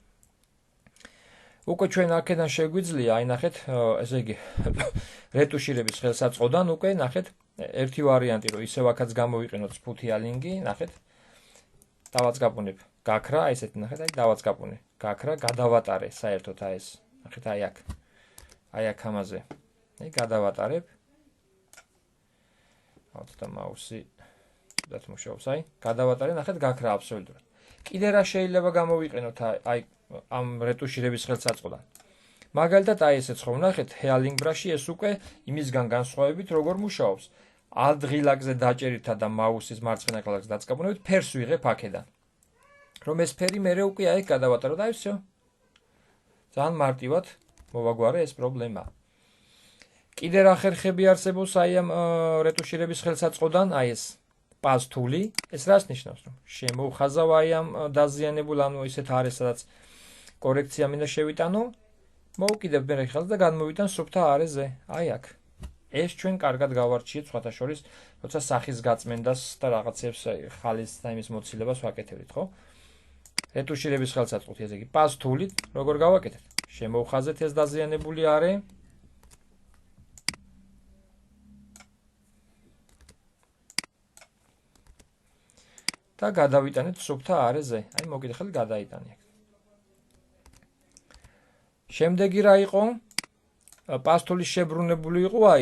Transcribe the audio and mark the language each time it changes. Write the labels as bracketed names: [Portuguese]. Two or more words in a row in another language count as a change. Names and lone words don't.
[Georgian] უკვე ჩვენ აქედან შეგვიძლია აი ნახეთ ესე იგი რეტუშირების ხელსაწყოდან უკვე ნახეთ ერთი ვარიანტი რომ ისევ აქაც გამოვიყენოთ სფუთიალინგი ნახეთ დავაწყაპუნებ გაქრა აი ესეთი ნახეთ აი დავაწყაპუნე გაქრა გადავატარე საერთოდ აი ეს ნახეთ აი აქ ამაზე აი გადავატარებ ავთ და მაუსი ცუდად მუშაობს აი გადავატარე ნახეთ გაქრა აბსოლუტურად კიდე რა შეიძლება გამოვიყენოთ აი ამ რეტუშირების ხელსაწყოდან მაგალითად აი ესეც ხო ნახეთ [English] healing brush-ი [Georgian] ეს უკვე იმისგან განსხვავებით როგორ მუშაობს alt ღილაკზე დაჭერითა და მაუსის მარცხენა კლაკზე დაწყაპუნებით ფერს ვიღებ აქედან რომ ეს ფერი მერე უკვე აი გადავატარო და აი всё ძალიან მარტივად მოვაგვარე ეს პრობლემა კიდე რა ხერხები არსებობს აი ამ რეტუშირების ხელსაწყოდან აი ეს [English] pause tool-ი [Georgian] ეს რას ნიშნავს რომ შემოვხაზავ აი ამ დაზიანებულ ანუ ისეთ არის სადაც კორექცია მინდა შევიტანო მოვკიდებ მე ხელს და გადმოვიტან სუფთა არეზე აი აქ ეს ჩვენ კარგად გავარჩიეთ სხვათა შორის როცა სახის გაწმენდას და რაღაცებს ხალის და იმის მოცილებას ვაკეთებთ ხო რეტუშირების ხელსაწყოთი ესე იგი [English] pause tool-ით [Georgian] როგორ გავაკეთეთ შემოვხაზეთ ეს დაზიანებული არე და გადავიტანეთ სუფთა არეზე აი მოკითხელი გადაიტანე შემდეგი რა იყო პასტულის შებრუნებული იყო აი